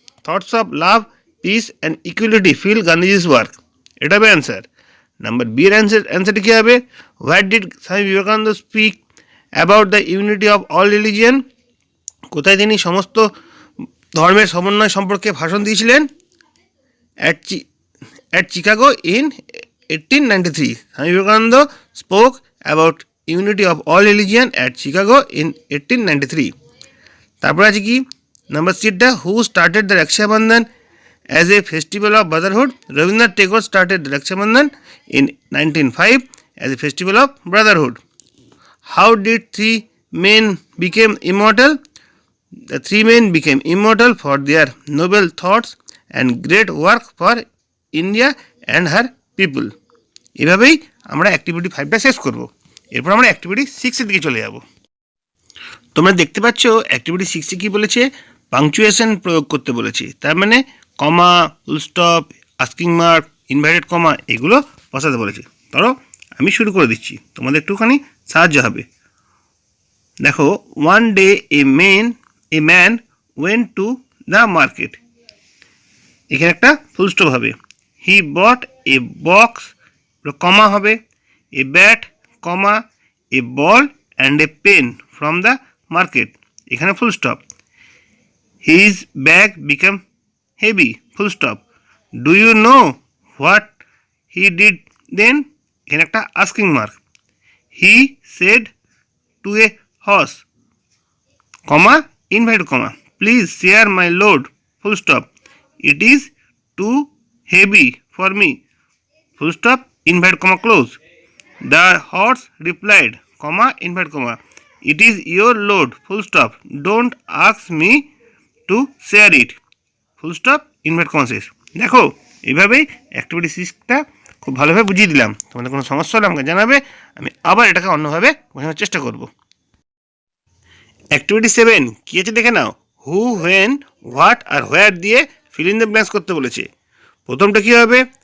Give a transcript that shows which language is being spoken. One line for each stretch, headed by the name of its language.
English: Thoughts of love, peace and equality fill Gandhiji's work.
Bangla: এটা হবে answer. Number B এর অ্যান্সারটি কী হবে?
English: What did Swami Vivekananda speak about the unity of all religion?
Bangla: কোথায় তিনি সমস্ত ধর্মের সমন্বয় সম্পর্কে ভাষণ দিয়েছিলেন?
English: at Chicago in 1893. Swami Vivekananda spoke about unity of all religion at Chicago in 1893.
Bangla: তারপর আছে কি নাম্বার সিটা,
English: Who started the Raksha Bandhan as a festival of brotherhood? Rabindranath Tagore started the Raksha Bandhan in 1905 as a festival of brotherhood. How did three men become immortal? The three men became immortal for their noble thoughts and great work for India and her people.
Bangla: এভাবেই আমরা activity 5টা শেষ করব। এরপর আমরা activity 6 এর দিকে চলে যাব। তোমরা দেখতে পাচ্ছ অ্যাক্টিভিটি 6 কি বলেছে? পাংচুয়েশন প্রয়োগ করতে বলেছে। তার মানে কমা, full stop, asking mark, inverted comma এগুলো বসাতে বলেছে। ধরো আমি শুরু করে দিচ্ছি, তোমাদের একটুখানি সাহায্য হবে।
English: দেখো, one day a man went to the market.
Bangla: এখানে একটা ফুল স্টপ হবে।
English: he bought a box,
Bangla: কমা হবে,
English: A bat, comma, a ball and a pen from the market.
Bangla: এখানে full stop.
English: His bag become heavy, full stop. Do you know what he did then?
Bangla: এখানে একটা asking mark.
English: He said to a horse, comma, inverted comma, please share my load, full stop. It is too heavy for me, full stop, inverted comma, close. The horse replied, comma, inverted comma, it is your load, full stop. Don't ask me to share it, full stop, invert comma শেষ।
Bangla: দেখো, এইভাবেই activity 6টা খুব ভালোভাবে বুঝিয়ে দিলাম। তোমাদের কোনো সমস্যা হলে আমাকে জানাবে, আমি আবার এটাকে অন্যভাবে বোঝানোর চেষ্টা করব। অ্যাক্টিভিটি 7 কী আছে দেখে নাও। হু, হোয়েন, হোয়াট আর হোয়ার দিয়ে ফিল ইন দ্য ব্ল্যাঙ্কস করতে বলেছে। প্রথমটা কী হবে?